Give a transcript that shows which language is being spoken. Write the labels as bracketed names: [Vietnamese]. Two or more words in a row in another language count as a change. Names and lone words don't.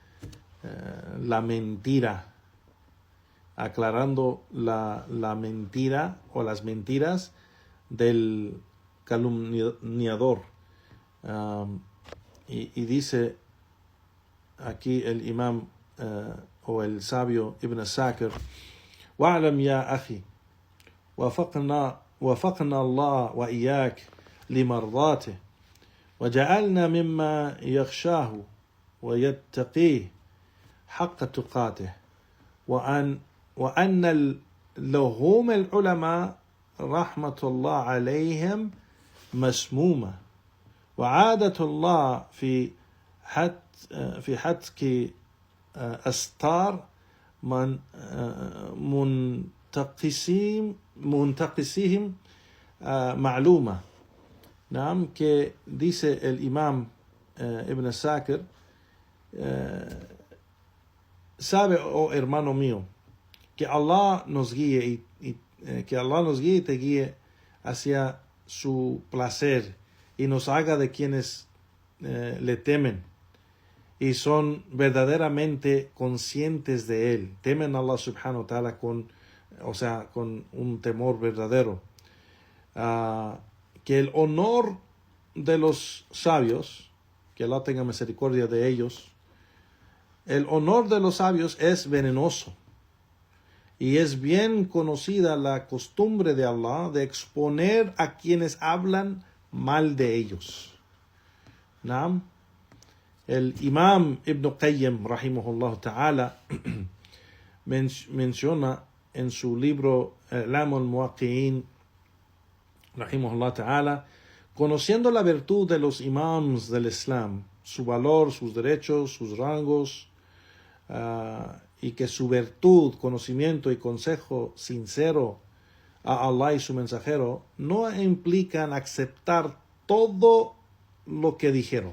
[Spanish] mentira, aclarando la mentira o las mentiras del calumniador, y dice aquí el imam o el sabio Ibn Asakir: [Arabic] واعلم يا أخي وفقنا الله وإياك لمرضاته وجعلنا مما يخشاه ويتقيه حق تقاته وأن لحوم العلماء رحمة الله عليهم مسمومة وعادة الله في حتك أستار منتقسهم معلومة. [Spanish] Que dice el imam Ibn Asakir, sabe, oh hermano mío, que Allah nos guíe que Allah nos guíe y te guíe hacia su placer y nos haga de quienes le temen y son verdaderamente conscientes de él, temen a Allah [Arabic] سبحانه وتعالى [Spanish] con un temor verdadero. Que el honor de los sabios que Allah tenga misericordia de ellos, el honor de los sabios es venenoso. Y es bien conocida la costumbre de Allah de exponer a quienes hablan mal de ellos. ¿No? El Imam Ibn Qayyim, [Arabic] رحمه الله تعالى, [Spanish] menciona en su libro I'lam al-Muwaqqi'in, [Arabic] رحمه الله تعالى, [Spanish] conociendo la virtud de los imams del Islam, su valor, sus derechos, sus rangos, y que su virtud, conocimiento y consejo sincero a Allah y su mensajero no implican aceptar todo lo que dijeron.